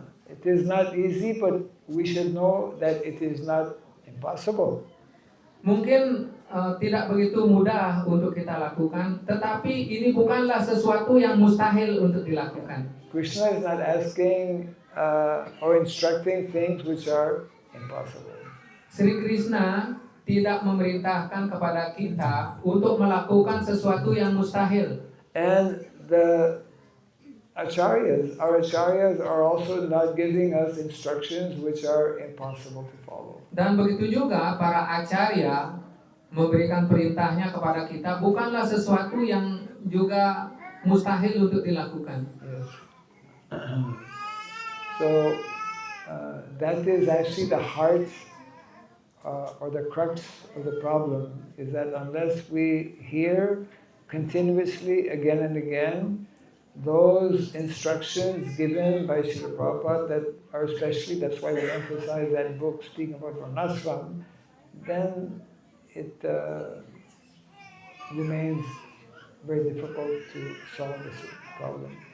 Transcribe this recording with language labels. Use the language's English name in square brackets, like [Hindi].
[English] It is not easy, but we should know that it is not impossible. [Indonesian] Mungkin tidak begitu mudah untuk kita lakukan, tetapi ini bukanlah sesuatu yang mustahil untuk dilakukan. [English] Krishna is not asking or instructing things which are impossible. [Indonesian] Sri Krishna tidak memerintahkan kepada kita untuk melakukan sesuatu yang mustahil. [English] And the acharyas, our acharyas are also not giving us instructions which are impossible to follow. [Indonesian] Dan begitu juga para acarya memberikan perintahnya kepada kita bukanlah sesuatu yang juga mustahil untuk dilakukan. [English] Yes. So that is actually the heart or the crux of the problem, is that unless we hear continuously again and again those instructions given by Srila Prabhupada that are especially, that's why we emphasize that book speaking about Varnashram, then it remains very difficult to solve this problem.